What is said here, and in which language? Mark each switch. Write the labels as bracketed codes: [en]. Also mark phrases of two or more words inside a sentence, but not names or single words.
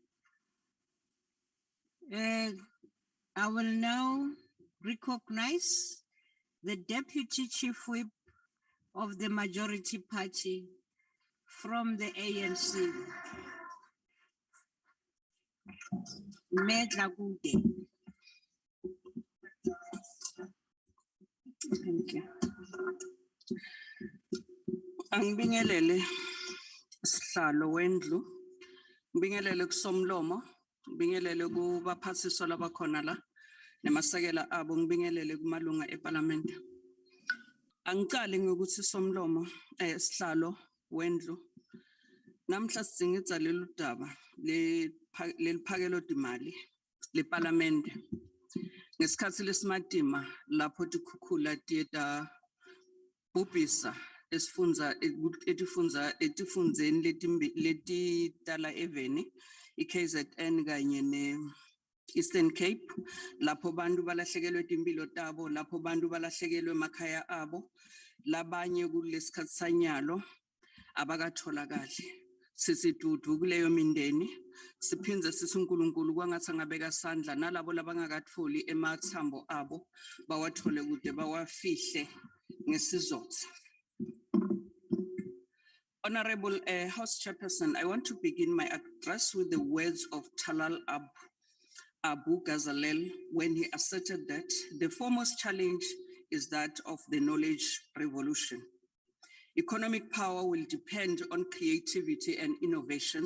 [en] I will now recognize the Deputy Chief Whip of the Majority Party from the ANC, Medla Gude. Thank you. [ss] Angibingelele sihlalo wendlu, ngibingelele kusomlomo, ngibingelele kubaphathiswa labakhona la nemasekela abo, ngibingelele kumalunga eParliament. Angicale ngokuthi somlomo sihlalo wendlu. Namhla singitsa lelu daba leliphakelo dimali leParliament. Ngesikhathi lesimatima lapho tikhukhula tieta bubisa etifundzeni letitala eveni iKZN kanye ne-Eastern Cape, lapho bantu balahlekelwe timpilo tabo, lapho bantu balahlekelwe emakhaya abo, labanye kulesikhathi sanyalo abakatholakali. Sisidudu kuleyo mindeni, siphinze sithi uNkulunkulu kwangathi angabeka sandla nalabo labangakatfoli emathambo abo bawathole kude bawafihle ngesizotha. [en] Honorable House Chairperson, I want to begin my address with the words of Talal Abu Ghazalel when he asserted that the foremost challenge is that of the knowledge revolution. Economic power will depend on creativity and innovation.